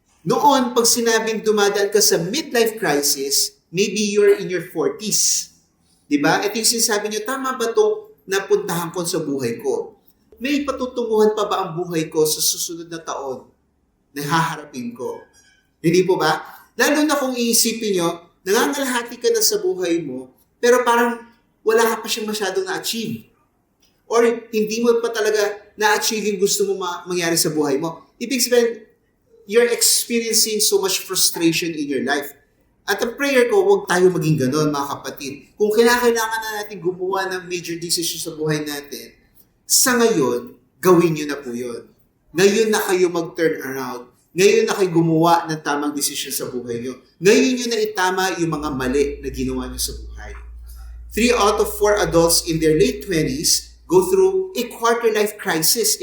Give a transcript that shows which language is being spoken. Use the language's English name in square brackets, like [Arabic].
[Filipino] Noon, pag sinabing dumadaan ka sa midlife crisis, [English] maybe you're in your 40s. [Filipino] Diba? Ito yung sinasabi nyo, tama ba itong napuntahan ko sa buhay ko? May patutunguhan pa ba ang buhay ko sa susunod na taon na haharapin ko? Hindi po ba? Lalo na kung iisipin nyo, nangangalahati ka na sa buhay mo, pero parang wala ka pa siyang masyadong na-achieve. Or hindi mo pa talaga na-achieve yung gusto mo mangyari sa buhay mo. Ibig sabihin, [English] you're experiencing so much frustration in your life. [Filipino] At ang prayer ko, huwag tayo maging ganon, mga kapatid. Kung kailangan na natin gumawa ng major decision sa buhay natin, sa ngayon, gawin nyo na po yun. Ngayon na kayo mag-turn around. Ngayon na kayo gumawa ng tamang decision sa buhay nyo. Ngayon nyo na itama yung mga mali na ginawa nyo sa buhay. [English] 3 out of 4 adults in their late 20s go through a quarter-life crisis.